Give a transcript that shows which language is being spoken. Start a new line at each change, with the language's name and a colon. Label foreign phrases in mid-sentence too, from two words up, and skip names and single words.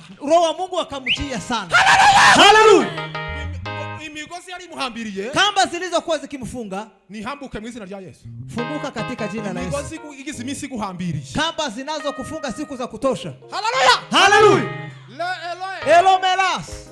Swahili: Roho wa Mungu akamjia sana. Haleluya!
Rundi: imigozi yari muhambiriye
Swahili: Kamba zilizokuwa zikimfunga
Rundi: nihambuke mu izina rya Yesu.
Swahili: funguka katika jina la Yesu.
Rundi: Imigozi igize iminsi guhambiriye,
Swahili: Kamba zinazokufunga siku za kutosha. haleluya Haleluya! le Elomelas.